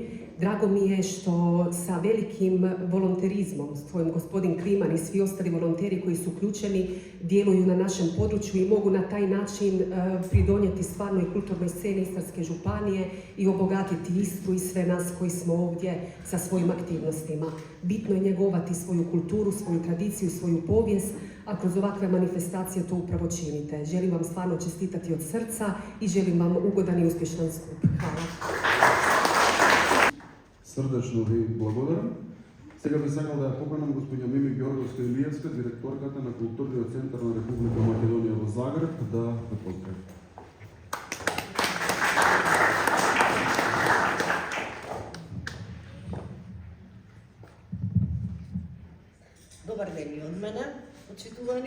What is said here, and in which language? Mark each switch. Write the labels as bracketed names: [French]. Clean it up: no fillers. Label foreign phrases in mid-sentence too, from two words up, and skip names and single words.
[Croatian] Drago mi je što sa velikim volonterizmom, svojim gospodin Kliman i svi ostali volonteri koji su uključeni, djeluju na našem području i mogu na taj način pridonijeti stvarno i kulturnoj sceni Istarske županije i obogatiti Istru i sve nas koji smo ovdje sa svojim aktivnostima. Bitno je njegovati svoju kulturu, svoju tradiciju, svoju povijest, a kroz ovakve manifestacije to upravo činite. Želim vam stvarno čestitati od srca i želim vam ugodan i uspješan skup. Hvala. [Macedonian] Срдечно ви благодарам. Сега би сакал да ја поканам господја Мими Георговска Илиевска, директорката на Културниот центар на Република Македонија во Загреб, да ве поздрави. Добар ден и од мене, почитувани.